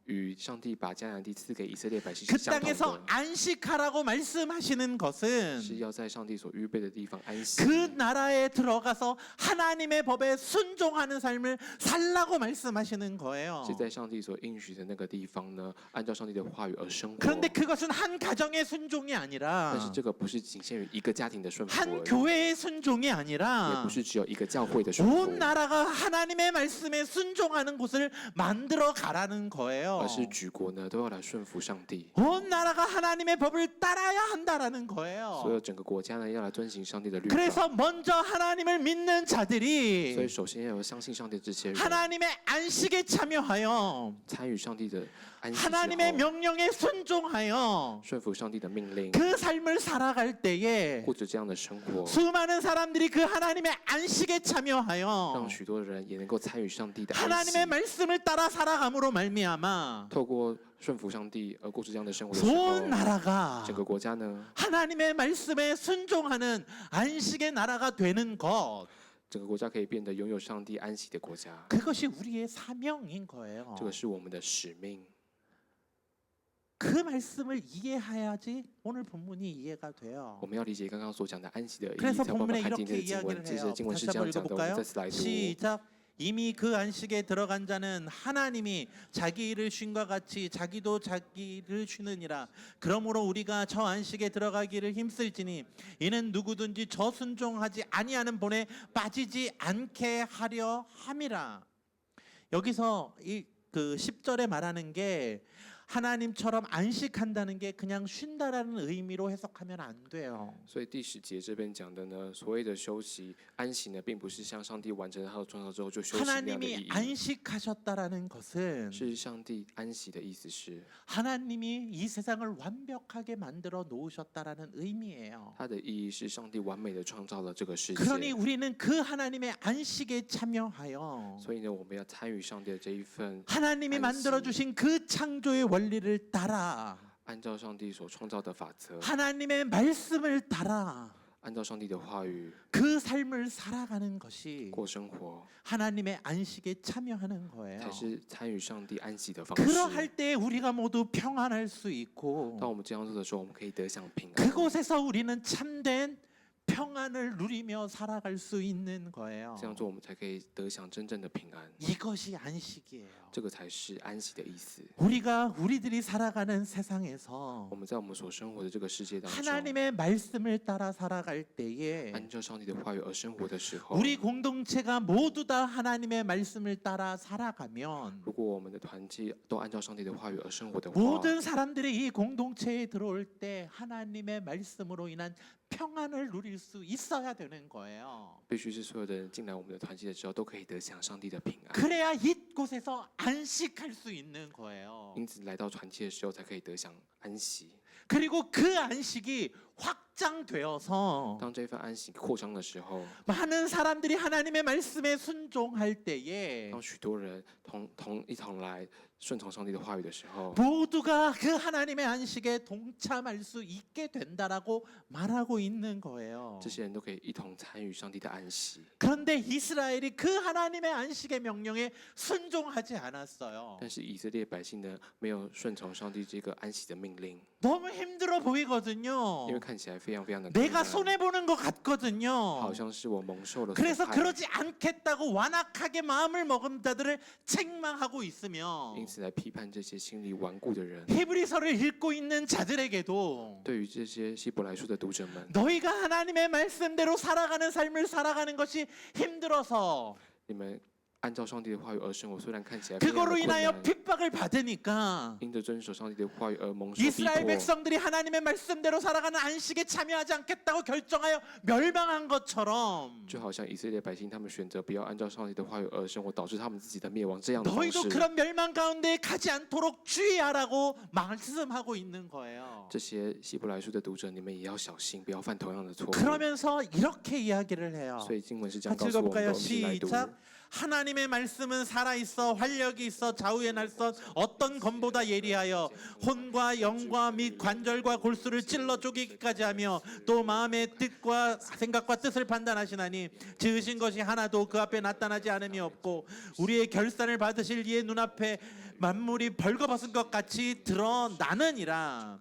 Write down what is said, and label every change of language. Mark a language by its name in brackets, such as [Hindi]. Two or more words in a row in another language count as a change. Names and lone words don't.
[Chinese] 与上帝把迦南地赐给以色列百姓 [Korean] 그 [Chinese] 是相同 [Korean] 땅에서 [Chinese] 的， [Korean] 안식하라고 말씀하시는 것은 [Chinese] 是要在上帝所预备的地方安息。 [Korean] 그 나라에 들어가서 하나님의 법에 순종하는 삶을 살라고 말씀하시는 거예요. [Chinese] 是在上帝所应许的那个地方呢，按照上帝的话语而生活。 [Korean] 그런데 그것은 한 가정의 순종이 [Chinese] 但是 [Korean] 아니라 [Chinese] 这个不是仅限于一个家庭的顺服 [Korean] 한 [Chinese] 而已， [Korean] 교회의 순종이 [Chinese] 也 [Korean] 아니라 [Chinese] 不是只有一个教会的顺服， [Korean] 온 나라가 하나님의 말씀에 순종하는 곳을 만들어 가라는 거예요. [Chinese] 而是举国呢都要来顺服上帝。 [Korean] 온 나라가 하나님의 법을 따라야 한다라는 [Chinese] 所有 [Korean] 거예요. [Chinese] 整个国家呢要来遵行上帝的律法， [Korean] 그래서 먼저 하나님을 믿는 [Chinese] 所以 [Korean] 자들이 [Chinese] 首先要有相信上帝这些人 [Korean] 하나님의 안식에 참여하여 [Chinese] 参与上帝的安息之 [Korean] 하나님의 [Chinese] 后， [Korean] 명령에 순종하여 [Chinese] 顺服上帝的命令， [Korean] 그 삶을 살아갈 때에 [Chinese] 过着这样的生活， [Korean] 수많은 사람들이 그 하나님의 안식에 [Chinese] 让 [Korean] 참여하여 [Chinese] 许多人也能够参与上帝的安息 [Korean] 하나님의 ， 말씀을 따라 살아감으로 말미암아 [Chinese] 透过顺服上帝而过着这样的生活的时候， [Korean] 온 나라가 [Chinese] 整个国家呢， [Korean] 하나님의 말씀에 순종하는 안식의 나라가 되는 것, [Chinese] 整个国家可以变得拥有上帝安息的国家， [Korean] 그것이 우리의 사명인 거예요. [Chinese] 这个是我们的使命。 [Korean] 그 말씀을 이해해야지 오늘 본문이 이해가 돼요. [Chinese] 我们要理解刚刚所讲的安息的意义， [Korean] 그래서 [Chinese] 才有办法 [Korean] 본문에 [Chinese] 看今 [Korean] 이렇게 [Chinese] 天的经文。 [Korean] 이야기를 [Chinese] 这些 [Korean] 해요. [Chinese] 经文是 [Korean] 다시 [Chinese] 这 [Korean] 한번 [Chinese] 样讲的，我们 [Korean] 읽어볼까요? [Chinese] 再次来读。 [Korean] 시작. 이미 그 안식에 들어간 자는 하나님이 자기 일을 쉰과 같이 자기도 자기를 쉬느니라. 그러므로 우리가 저 안식에 들어가기를 힘쓸지니 이는 누구든지 저 순종하지 아니하는 본에 빠지지 않게 하려 함이라. 여기서 이 그 10절에 말하는 게 하나님처럼 안식한다는 게 그냥 쉰다라는 의미로 해석하면 안 돼요. [Chinese] 所以第10节这边讲的呢，所谓的休息、安息呢，并不是像上帝完成他的创造之后就休息那样的意 [Korean] 하나님이 [Chinese] 义， [Korean] 안식하셨다라는 것은 [Chinese] 是上帝安息的意思是， [Korean] 하나님이 이 세상을 완벽하게 만들어 놓으셨다라는 의미예요. [Chinese] 它的意义是上帝完美的创造了这个世界。 [Korean] 그러니 우리는 그 하나님의 안식에 참여하여 [Chinese] 所以呢，我们要参与上帝的这一份， [Korean] 하나님이 만들어 주신 그 창조의 원리를 따라 [Chinese] 按照上帝所创造的法则， [Korean] 하나님의 말씀을 따라 [Chinese] 按照上帝的话语 [Korean] 그 삶을 살아가는 것이 [Chinese] 过生活， [Korean] 하나님의 안식에 참여하는 거예요. [Chinese] 才是参与上帝安息的方式。 [Korean] 그러할 때 우리가 모두 평안할 수 있고 [Chinese] 当我们这样做的时候，我们可以得享平安。 [Korean] 그곳에서 우리는 참된 평안을 누리며 살아갈 수 있는 거예요. [Chinese] 这样做，我们才可以得享真正的平安。 [Korean] 이것이 안식이에요. [Chinese] 这个才是安息的意思。 [Korean] 우리들이 살아가는 세상에서 [Chinese] 我们在我们所生活的这个世界当中， [Korean] 하나님의 말씀을 따라 살아갈 때에 [Chinese] 按照上帝的话语而生活的时候， [Korean] 우리 공동체가 모두 다 하나님의 말씀을 따라 살아가면 [Chinese] 如果我们的团契都按照上帝的话语而生活的话， [Korean] 모든 사람들이 이 공동체에 들어올 때 하나님의 말씀으로 인한 평안을 누릴 수 있어야 되는 거예요. [Chinese] 必须是所有的人进来我们的团契的时候，都可以得享上帝的平安。 [Korean] 그래야 이곳에서 안식할 수 있는 거예요. [Chinese] 因此，来到团契的时候，才可以得享安息。 [Korean] 그리고 그 안식이 확장되어서 [Chinese] 当这份安息扩张的时候， [Korean] 많은 사람들이 하나님의 말씀에 순종할 때에 [Chinese] 当许多人一同来顺从上帝的话语的时候， [Korean] 모두가 그 하나님의 안식에 동참할 수 있게 된다라고 말하고 있는 거예요. [Chinese] 这些人都可以一同参与上帝的安息。 [Korean] 그런데 이스라엘이 그 하나님의 안식의 명령에 순종하지 않았어요. [Chinese] 但是以色列百姓呢，没有顺从上帝这个安息的命令， [Korean] 너무 힘들어 보이거든요. [Chinese] 因为看看起来非常非常的 [Korean] 내가 손해 보는 것 [Chinese] 好 [Korean] 같거든요. [Chinese] 像是我蒙受了损 [Korean] 그래서 [Chinese] 害， [Korean] 그러지 않겠다고 완악하게 마음을 먹은 자들을 책망하고 있으며 [Chinese] 因此来批判这些心里顽固的人。 [Korean] 히브리서를 읽고 있는 자들에게도 [Chinese] 对于这些希伯来书的读者们， [Korean] 너희가 하나님의 말씀대로 살아가는 삶을 살아가는 것이 힘들어서 [Chinese] 你们按照上帝的话语而生活，虽然看起来非常的 [Korean] 그거로 [Chinese] 困 [Korean] 인하여 [Chinese] 难， [Korean] 핍박을 받으니까 [Chinese] 因着遵守上帝的话语而蒙受逼 [Korean] 이스라엘 [Chinese] 迫， [Korean] 백성들이 하나님의 말씀대로 살아가는 안식에 참여하지 않겠다고 결정하여 멸망한 것처럼 [Chinese] 就好像以色列百姓他们选择不要按照上帝的话语而生活，导致他们自己的灭亡这样的方 [Korean] 너희도 [Chinese] 式。 [Korean] 그런 멸망 가운데 가지 않도록 주의하라고 말씀하고 있는 거예요. [Chinese] 这些希伯来书的读者，你们也要小心，不要犯同样的错误。 [Korean] 그러면서 이렇게 이야기를 해요. [Chinese] 所以经文是这样 [Korean] 같이 [Chinese] 告诉我们 [Korean] 읽어볼까요? [Chinese] 的，我们一起来读。 [Korean] 시작. 하나님의 말씀은 살아있어 활력이 있어 좌우의 날선 어떤 검보다 예리하여 혼과 영과 및 관절과 골수를 찔러 쪼개기까지 하며 또 마음의 뜻과 생각과 뜻을 판단하시나니 지으신 것이 하나도 그 앞에 나타나지 않음이 없고 우리의 결산을 받으실 이의 눈앞에 만물이 벌거벗은 것 같이 드러나느니라.